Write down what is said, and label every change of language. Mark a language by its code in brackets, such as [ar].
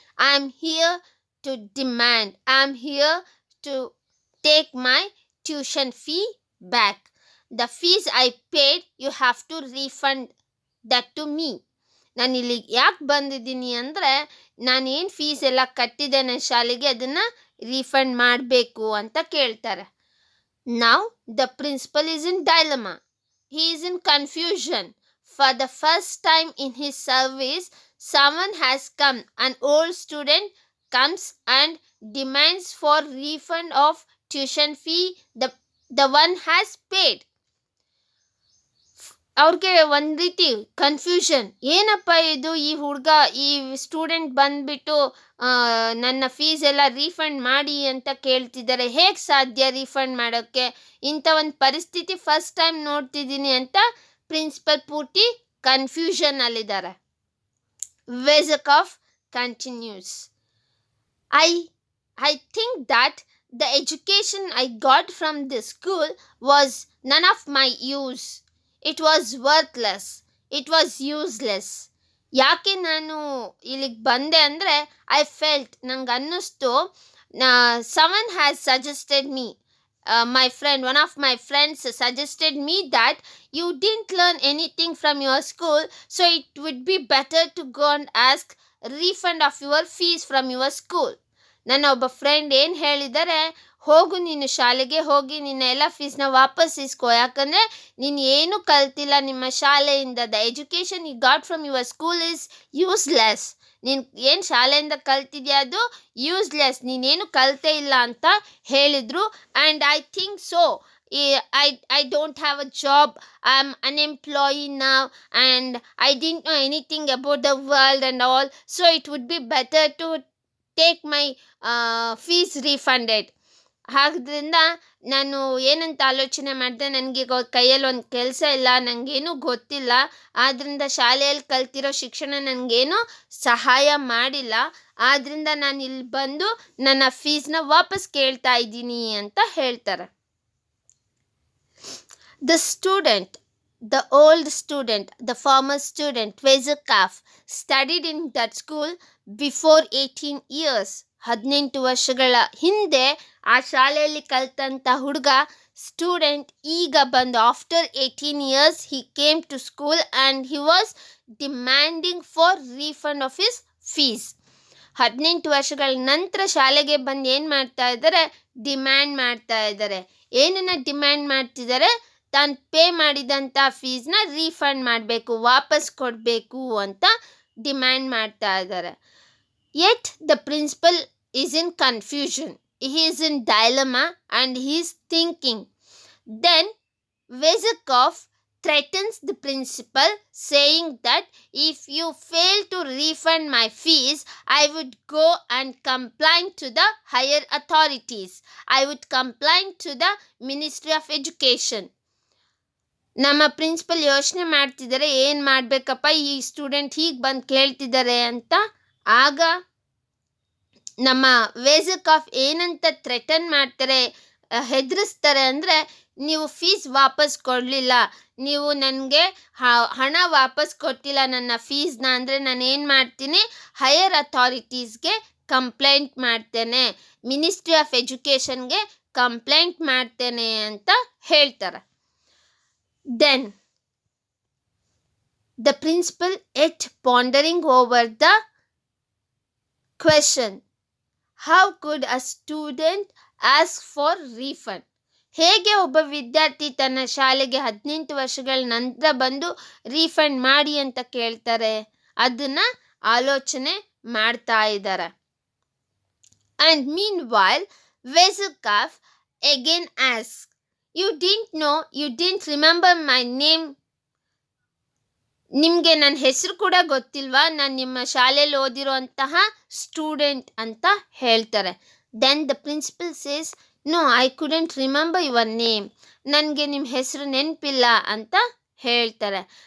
[en] I am here to demand, I am here to take my tuition fee back, the fees I paid you have to refund that to me. [kn] ನಾನು ಇಲ್ಲಿ ಯಾಕೆ ಬಂದಿದ್ದೀನಿ ಅಂದರೆ, ನಾನೇನು fees ಎಲ್ಲ ಕಟ್ಟಿದ್ದೇನೆ ಶಾಲೆಗೆ ಅದನ್ನು ರೀಫಂಡ್ ಮಾಡಬೇಕು ಅಂತ ಕೇಳ್ತಾರೆ. [en] Now the principal is in dilemma. He is in confusion. For the first time in his service, someone has come. An old student comes and demands for refund of tuition fee the one has paid. [kn] ಅವ್ರಿಗೆ ಒಂದು ರೀತಿ confusion, ಏನಪ್ಪ ಇದು, ಈ ಹುಡುಗ ಈ student ಬಂದ್ಬಿಟ್ಟು ನನ್ನ ಫೀಸ್ ಎಲ್ಲ ರೀಫಂಡ್ ಮಾಡಿ ಅಂತ ಕೇಳ್ತಿದ್ದಾರೆ, ಹೇಗೆ ಸಾಧ್ಯ ರೀಫಂಡ್ ಮಾಡೋಕ್ಕೆ, ಇಂಥ ಒಂದು ಪರಿಸ್ಥಿತಿ ಫಸ್ಟ್ ಟೈಮ್ ನೋಡ್ತಿದ್ದೀನಿ ಅಂತ ಪ್ರಿನ್ಸಿಪಲ್ ಪೂರ್ತಿ ಕನ್ಫ್ಯೂಷನಲ್ಲಿದ್ದಾರೆ. [en] ವೆಜಕಾಫ್ continues. I think that the education I got from this school was none of my use. It was worthless. It was useless. [kn] ಯಾಕೆ ನಾನು ಇಲ್ಲಿಗೆ ಬಂದೆ ಅಂದರೆ, [en] I felt, [kn] ನಂಗೆ ಅನ್ನಿಸ್ತು, [en] someone has suggested me, my friend, one of my friends suggested me that you didn't learn anything from your school, so it would be better to go and ask refund of your fees from your school. [kn] ನನ್ನ ಒಬ್ಬ friend ಏನು ಹೇಳಿದ್ದಾರೆ, ಹೋಗು ನೀನು ಶಾಲೆಗೆ ಹೋಗಿ ನಿನ್ನ ಎಲ್ಲ ಫೀಸ್ನ ವಾಪಸ್ ಇಸ್ಕೋ, ಯಾಕಂದರೆ ನೀನು ಏನು ಕಲ್ತಿಲ್ಲ ನಿಮ್ಮ ಶಾಲೆಯಿಂದ. [en] The education you got from your school is useless. [kn] ನೀನು ಏನು ಶಾಲೆಯಿಂದ ಕಲ್ತಿದ್ಯಾ ಅದು ಯೂಸ್ಲೆಸ್, ನೀನೇನು ಕಲ್ತೇ ಇಲ್ಲ ಅಂತ ಹೇಳಿದರು. [en] And I think so. I don't have a job. I'm unemployed now and I didn't know anything about the world and all. So it would be better to take my fees refunded. [kn] ಆದ್ದರಿಂದ ನಾನು ಏನಂತ ಆಲೋಚನೆ ಮಾಡಿದೆ, ನನಗೆ ಕೈಯಲ್ಲಿ ಒಂದು ಕೆಲಸ ಇಲ್ಲ, ನನಗೇನು ಗೊತ್ತಿಲ್ಲ, ಆದ್ದರಿಂದ ಶಾಲೆಯಲ್ಲಿ ಕಲ್ತಿರೋ ಶಿಕ್ಷಣ ನನಗೇನು ಸಹಾಯ ಮಾಡಿಲ್ಲ, ಆದ್ದರಿಂದ ನಾನು ಇಲ್ಲಿ ಬಂದು ನನ್ನ ಫೀಸ್ನ ವಾಪಸ್ ಕೇಳ್ತಾ ಇದ್ದೀನಿ ಅಂತ ಹೇಳ್ತಾರೆ. [en] The student, the old student, the former student, Vezekaf, studied in that school before 18 years. [kn] 18 ವರ್ಷಗಳ ಹಿಂದೆ ಆ ಶಾಲೆಯಲ್ಲಿ ಕಲ್ತಂಥ ಹುಡುಗ ಸ್ಟೂಡೆಂಟ್ ಈಗ ಬಂದು [en] After 18 years he came to school and he was demanding for refund of his fees. [kn] 18 ವರ್ಷಗಳ ನಂತರ ಶಾಲೆಗೆ ಬಂದು ಏನು ಮಾಡ್ತಾ ಇದ್ದಾರೆ, ಡಿಮ್ಯಾಂಡ್ ಮಾಡ್ತಾ ಇದ್ದಾರೆ. ಏನನ್ನ ಡಿಮ್ಯಾಂಡ್ ಮಾಡ್ತಿದ್ದಾರೆ, ತಾನು ಪೇ ಮಾಡಿದಂಥ ಫೀಸ್ನ ರೀಫಂಡ್ ಮಾಡಬೇಕು, ವಾಪಸ್ ಕೊಡಬೇಕು ಅಂತ ಡಿಮ್ಯಾಂಡ್ ಮಾಡ್ತಾ ಇದ್ದಾರೆ. [en] Yet the principal is in confusion. He is in dilemma and he is thinking. Then Vezekov threatens the principal, saying that if you fail to refund my fees, I would go and complain to the higher authorities. I would complain to the Ministry of Education. [kn] ನಮ್ಮ principal ಯೋಚನೆ ಮಾಡ್ತಿದ್ದಾರೆ, ಏನು ಮಾಡಬೇಕಪ್ಪ, ಈ student ಹೀಗೆ ಬಂದು ಕೇಳ್ತಿದ್ದಾರೆ ಅಂತ. ಆಗ ನಮ್ಮ ವೇಜಕಾಫ್ ಏನಂತ ಥ್ರೆಟನ್ ಮಾಡ್ತಾರೆ, ಹೆದರಿಸ್ತಾರೆ ಅಂದರೆ, ನೀವು ಫೀಸ್ ವಾಪಸ್ ಕೊಡಲಿಲ್ಲ, ನೀವು ನನಗೆ ಹಣ ವಾಪಸ್ ಕೊಟ್ಟಿಲ್ಲ ನನ್ನ ಫೀಸ್ನ ಅಂದರೆ ನಾನು ಏನು ಮಾಡ್ತೀನಿ, ಹೈಯರ್ ಅಥಾರಿಟೀಸ್ಗೆ ಕಂಪ್ಲೇಂಟ್ ಮಾಡ್ತೇನೆ, ಮಿನಿಸ್ಟ್ರಿ ಆಫ್ ಎಜುಕೇಷನ್ಗೆ ಕಂಪ್ಲೇಂಟ್ ಮಾಡ್ತೇನೆ ಅಂತ ಹೇಳ್ತಾರೆ. [en] Then the principal, yet pondering over the question, how could a student ask for refund? [kn] ಹೇಗೆ ಒಬ್ಬ ವಿದ್ಯಾರ್ಥಿ ತನ್ನ ಶಾಲೆಗೆ 18 ವರ್ಷಗಳ ನಂತರ ಬಂದು ರೀಫಂಡ್ ಮಾಡಿ ಅಂತ ಕೇಳ್ತಾರೆ, ಅದನ್ನ ಆಲೋಚನೆ ಮಾಡ್ತಾ ಇದ್ದಾರೆ. [en] And meanwhile, Vezekaf again asks, you didn't know, you didn't remember my name. [kn] ನಿಮಗೆ ನನ್ನ ಹೆಸರು ಕೂಡ ಗೊತ್ತಿಲ್ವಾ, ನಾನು ನಿಮ್ಮ ಶಾಲೆಯಲ್ಲಿ ಓದಿರುವಂತಹ ಸ್ಟೂಡೆಂಟ್ ಅಂತ ಹೇಳ್ತಾರೆ. [en] then the principal says, no, I couldn't remember your name, [kn] ನನಗೆ ನಿಮ್ಮ ಹೆಸರು ನೆನಪಿಲ್ಲ ಅಂತ ಹೇಳ್ತಾರೆ.